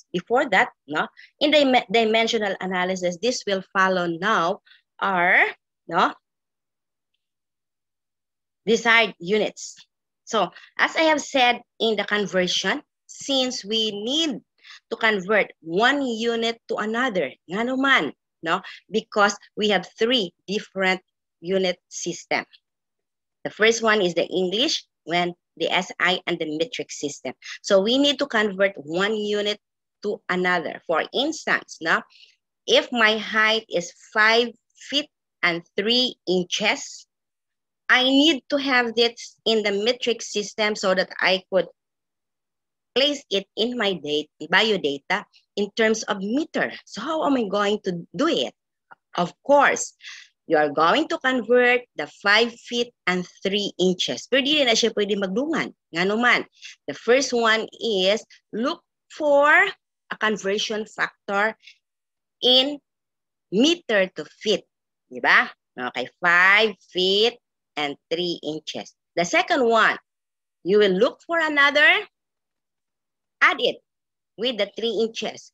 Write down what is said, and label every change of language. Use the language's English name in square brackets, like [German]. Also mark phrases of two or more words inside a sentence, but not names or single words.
[English] Before that, in the dimensional analysis, this will follow now our desired units. So as I have said in the conversion, since we need to convert one unit to another, [Filipino] nga naman, [English] because we have 3 different unit system. The first one is the English, when the SI and the metric system. So we need to convert one unit to another. For instance, if my height is 5 feet and 3 inches, I need to have this in the metric system so that I could place it in my biodata in terms of meter. So how am I going to do it? Of course, you are going to convert the 5 feet and 3 inches. [Cebuano] Pero di na siya pwede magdungan. [Filipino] Nga naman, [English] the first one is look for a conversion factor in meter to feet. Diba? Okay, 5 feet and 3 inches. The second one, you will look for another, add it with the 3 inches.